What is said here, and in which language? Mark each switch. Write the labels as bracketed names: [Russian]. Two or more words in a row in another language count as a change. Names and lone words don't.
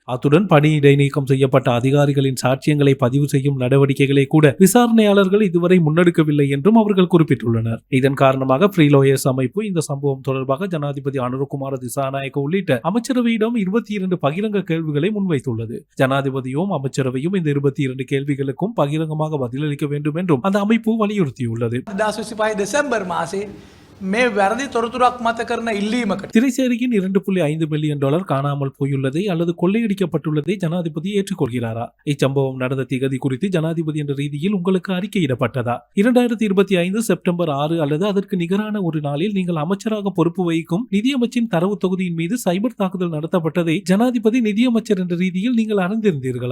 [Tamil] அத்துடன் பணி இடைநீக்கம் செய்யப்பட்ட அதிகாரிகளின் சாட்சியங்களை பதிவு செய்யும் நடவடிக்கைகளை கூட விசாரணையாளர்கள் இதுவரை முன்னெடுக்கவில்லை என்றும் அவர்கள் குறிப்பிட்டுள்ளனர். இதன் காரணமாக ஃப்ரீ லாயர்ஸ் அமைப்பு இந்த சம்பவம் தொடர்பாக ஜனாதிபதி அனுரகுமார திசாநாயக்க உள்ளிட்ட அமைச்சரவையிடம் 22 பகிரங்க கேள்விகளை முன்வைத்துள்ளது. ஜனாதிபதியும் அமைச்சரவையும் இந்த 22 கேள்விகளுக்கும் பகிரங்கமாக பதிலளிக்க வேண்டும் என்றும் அந்த அமைப்பு வலியுறுத்தியுள்ளது. [Sinhala] දෙසැම්බර් මාසේ මේ වැරදි තොරතුරක් මත කරන ඉල්ලීමකට [Tamil] திரைசேரியின் $2.5 மில்லியன் காணாமல் போயுள்ளதை அல்லது கொள்ளையடிக்கப்பட்டுள்ளதை ஜனாதிபதி ஏற்றுக்கொள்கிறாரா? இச்சம்பவம் நடந்த திகதி குறித்து ஜனாதிபதி என்ற ரீதியில் உங்களுக்கு அறிக்கையிடப்பட்டதா? 2025 செப்டம்பர் 6 அல்லது அதற்கு நிகரான ஒரு நாளில் நீங்கள் அமைச்சராக பொறுப்பு வகிக்கும் நிதியமைச்சின் தரவு தொகுதியின் மீது சைபர் தாக்குதல் நடத்தப்பட்டதை ஜனாதிபதி நிதியமைச்சர் என்ற ரீதியில் நீங்கள் அறிந்திருந்தீர்களா?